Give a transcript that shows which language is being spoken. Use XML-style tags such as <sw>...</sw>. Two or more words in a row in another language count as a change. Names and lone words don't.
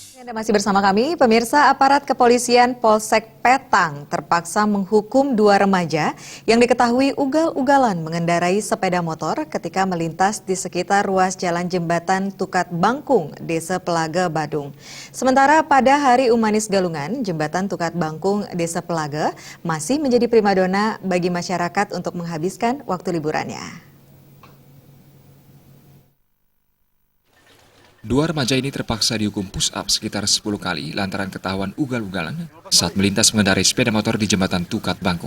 <id>Anda masih bersama kami, pemirsa. Aparat kepolisian Polsek Petang terpaksa menghukum dua remaja yang diketahui ugal-ugalan mengendarai sepeda motor ketika melintas di sekitar ruas jalan jembatan Tukat Bangkung, Desa Pelaga, Badung. Sementara pada Hari Umanis Galungan, jembatan Tukat Bangkung, Desa Pelaga masih menjadi primadona bagi masyarakat untuk menghabiskan waktu liburannya. Dua remaja ini terpaksa dihukum push-up sekitar 10 kali lantaran ketahuan ugal-ugalan saat melintas mengendarai sepeda motor di jembatan Tukat Bangkung.</id>